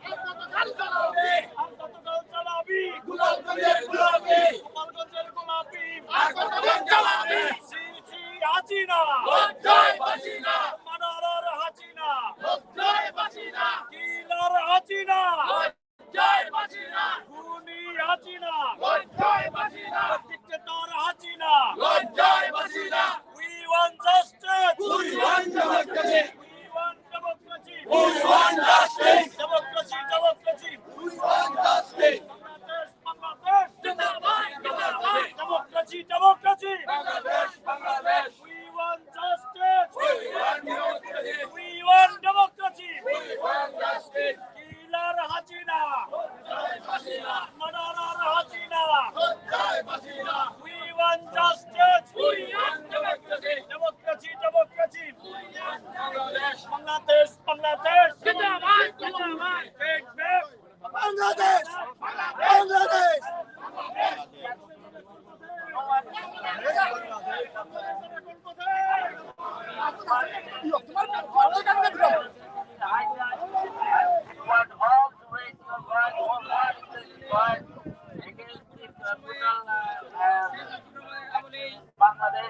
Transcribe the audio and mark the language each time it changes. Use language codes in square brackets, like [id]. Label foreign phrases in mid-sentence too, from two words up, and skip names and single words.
[bn] গোপালগঞ্জের গোলাপি সি সি হাসিনা লজ্জায় বাঁচিনা মাদারার হাসিনা লজ্জায় বাঁচিনা কিলার হাসিনা লজ্জায় বাঁচিনা খুনি হাসিনা লজ্জায় বাঁচিনা ডিক্টেটর হাসিনা লজ্জায় বাঁচিনা [en] we want justice we want democracy we want democracy we want justice democracy democracy we want justice Bangladesh Zindabad Zindabad democracy democracy Bangladesh Bangladesh we want justice we want democracy we want democracy we want justice [bn] কিলার হাসিনা লজ্জায় বাঁচিনা মাদারার হাসিনা লজ্জায় বাঁচিনা [en] we want justice we want democracy democracy democracy we want Bangladesh Bangladesh Bangladesh Zindabad Zindabad back back Bangladesh Bangladesh want all to raise your voice, all voice against this brutal Bangladesh.